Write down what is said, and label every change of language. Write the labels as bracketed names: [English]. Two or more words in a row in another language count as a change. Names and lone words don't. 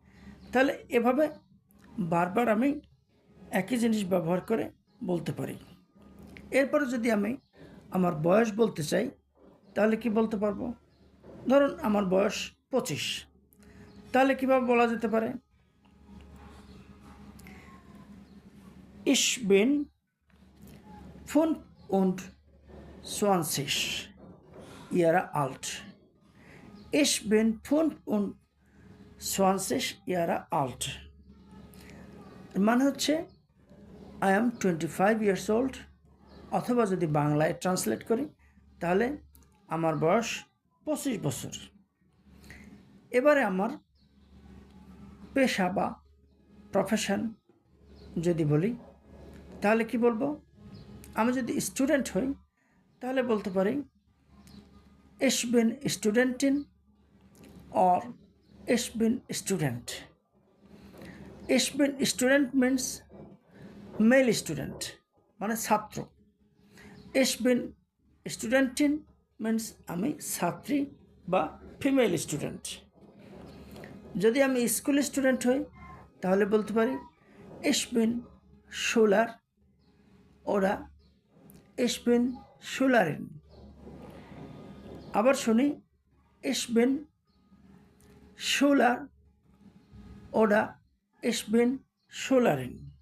[Bangla] তাহলে এভাবে বারবার আমি একই জিনিস ব্যবহার করে বলতে পারি। এরপরে যদি আমি আমার বয়স বলতে চাই তাহলে কি বলতে পারবো? ধরুন আমার বয়স 25, তাহলে কীভাবে বলা যেতে পারে? [German] Ich bin 25 Jahre alt. Ich bin 25 Jahre alt. [Bangla] মানে হচ্ছে [English] I am 25 years old, [Bangla] অথবা যদি বাংলায় ট্রান্সলেট করি তাহলে আমার বয়স 25 বছর। এবারে আমার পেশা বা প্রফেশন যদি বলি তাহলে কি বলবো? আমি যদি স্টুডেন্ট হই তাহলে বলতে পারি [German] Ich bin Studentin or Ich bin student. Ich bin student [English] means male student, [Bangla] মানে ছাত্র। [German] Ich bin studentin [Bangla] means আমি ছাত্রী বা [English] female student. [Bangla] যদি আমি [English] school student [Bangla] হই তাহলে বলতে পারি [German] Ich bin Schüler oder Ich bin Schülerin। [Bangla] আবার শুনি [German] Ich bin Schüler oder Ich bin Schülerin।